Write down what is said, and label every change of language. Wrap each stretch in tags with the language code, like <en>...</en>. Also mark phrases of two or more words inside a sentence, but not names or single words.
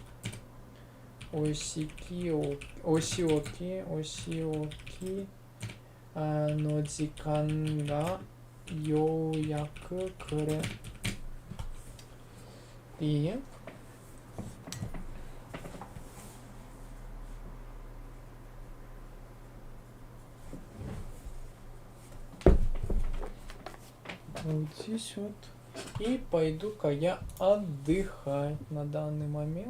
<ja>お仕置きの時間がようやく来る。</ja> <ru>И вот здесь вот. И пойду-ка я отдыхать на данный момент.</ru>